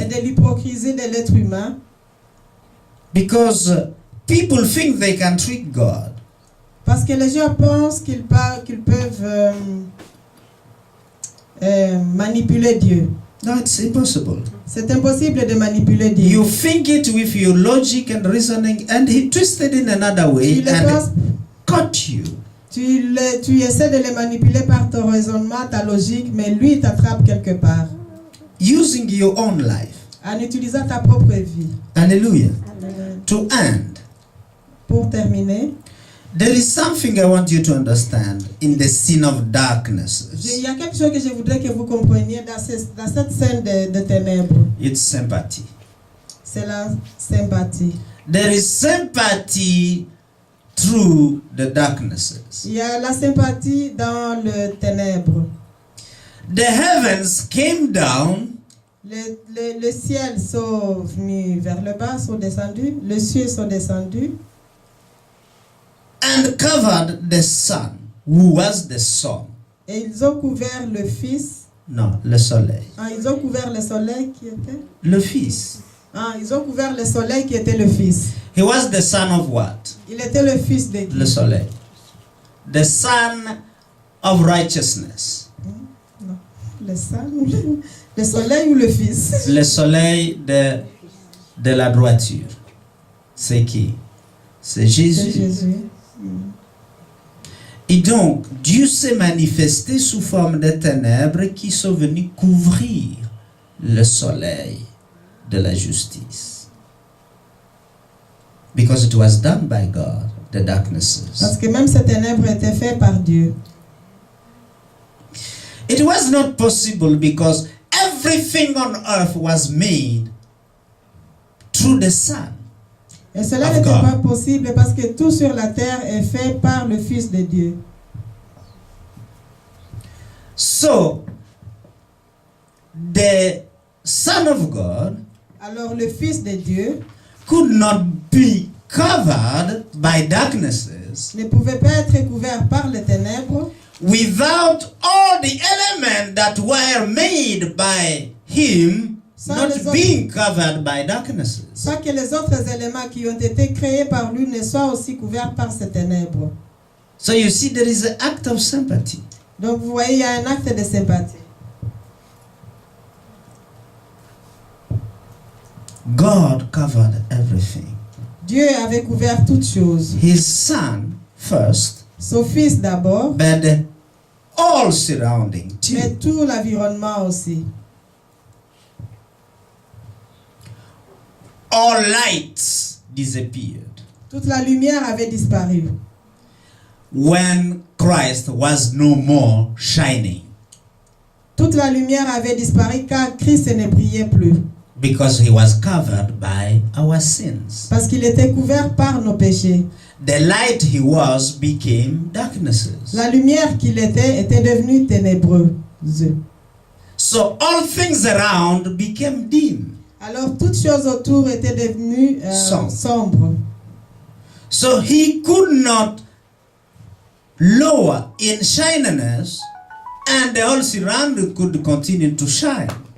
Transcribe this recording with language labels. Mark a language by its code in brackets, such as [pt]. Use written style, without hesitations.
[fr] et de l'hypocrisie de l'être humain. [en] Because people think they can trick God. [fr] Parce que les gens pensent qu'ils peuvent manipuler Dieu. [en] No, it's impossible. [fr] C'est impossible de manipuler Dieu. [en] You think it with your logic and reasoning, and he twisted in another way and caught you. [fr] Tu essaies de les manipuler par ton raisonnement, ta logique, mais lui t'attrape quelque part. [en] Using your own life. [fr] En utilisant ta propre vie. Hallelujah. Amen. [en] To end. [fr] Pour terminer. [en] There is something I want you to understand in the scene of darkness. [fr] Il y a quelque chose que je voudrais que vous compreniez dans cette scène de ténèbres. [en] It's sympathy. [fr] C'est la sympathie. [en] There is sympathy through the darknesses. [fr] Il y a la sympathie dans le ténèbre. [en] The heavens came down. [fr] Le ciel sont venus vers le bas, sont descendus. Les cieux sont descendus. [en] And covered the sun, who was the sun. [fr] Et ils ont couvert le Fils. Non, le soleil. Ah, ils ont couvert le soleil qui était. Le Fils. Ah, ils ont couvert le soleil qui était le Fils. [en] He was the son of what? [fr] Il était le fils de qui? Le soleil. [en] The son of righteousness. [fr] Non, le soleil ou le Fils? Le soleil de la droiture. C'est qui? C'est Jésus. C'est Jésus. Et donc, Dieu s'est manifesté sous forme de ténèbres qui sont venus couvrir le soleil de la justice. [en] Because it was done by God, the darknesses. [fr] Parce que même ces ténèbres étaient faites par Dieu. [en] It was not possible because everything on earth was made through the sun. [fr] Et cela n'était pas possible parce que tout sur la terre est fait par le Fils de Dieu. [en] So, the Son of God, [fr] alors le Fils de Dieu, [en] could not be covered by darknesses, [fr] ne pouvait pas être couvert par les ténèbres, [en] without all the elements that were made by him not being covered by darknesses. [fr] Sans que les autres éléments qui ont été créés par lui ne soient aussi couverts par ces ténèbres. [en] So you see, there is an act of sympathy. [fr] Donc vous voyez, il y a un acte de sympathie. [en] God covered everything. [fr] Dieu avait couvert toutes choses. [en] His son first, [fr] Son Fils d'abord, [en] but all surrounding too. [fr] mais tout l'environnement aussi. [en] All lights disappeared. [fr] Toute la lumière avait disparu. [en] when Christ was no more shining, [fr] Toute la lumière avait disparu car Christ ne brillait plus. [en] because he was covered by our sins. [fr] Parce qu'il était couvert par nos péchés. [en] The light he was became darknesses. [fr] La lumière qu'il était devenue ténébreuse. [en] So all things around became dim. [fr] Alors toutes choses autour étaient devenues sombres. [en] So he could not lower in shininess, and the whole surrounding could continue to shine.